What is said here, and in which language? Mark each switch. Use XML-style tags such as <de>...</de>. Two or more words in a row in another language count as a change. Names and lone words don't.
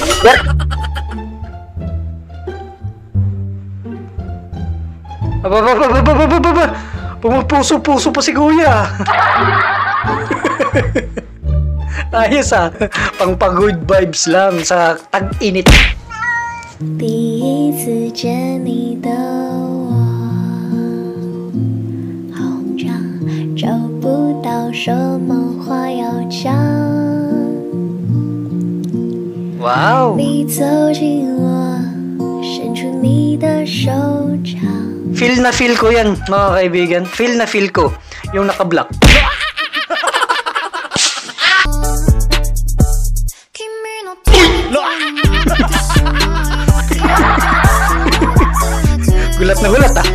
<tl>Aba. Pumupuso-puso pa si kuya. Ayos ah. Pang-</tl> <en>good vibes</en> <tl>lang sa tag-init.</tl> <zh>第一次见你的我，好慌张，找不到什么话要讲。</zh> <tl>Wow.</tl> <zh>你走近我，伸出你的手掌。</zh> <tl>Feel na feel ko yan, mga kaibigan. Feel na feel ko. Yung naka-block. Gulat na gulat ah.</tl>